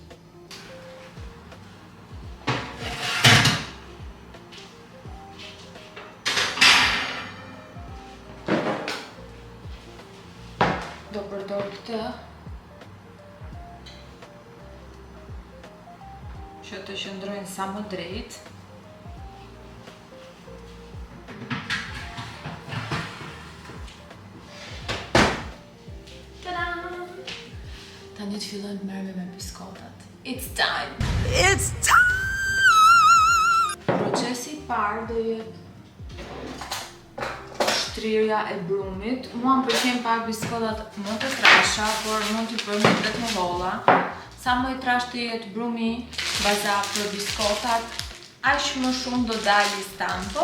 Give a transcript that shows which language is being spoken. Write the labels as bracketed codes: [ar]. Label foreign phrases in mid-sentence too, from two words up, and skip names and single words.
[sq] Do përdor këtë që të qëndrojnë sa më drejt. Tani të fillojmë të merremi me biskotat. [en] It's time! It's time! [sq] Procesi I parë do jetë shtrirja e brumit. Mua më pëlqen pak biskotat më të trasha, por mund t'i përmend edhe më holla. Sa më I trashë të jetë brumi baza për biskotat, aq më shumë do dali stampo.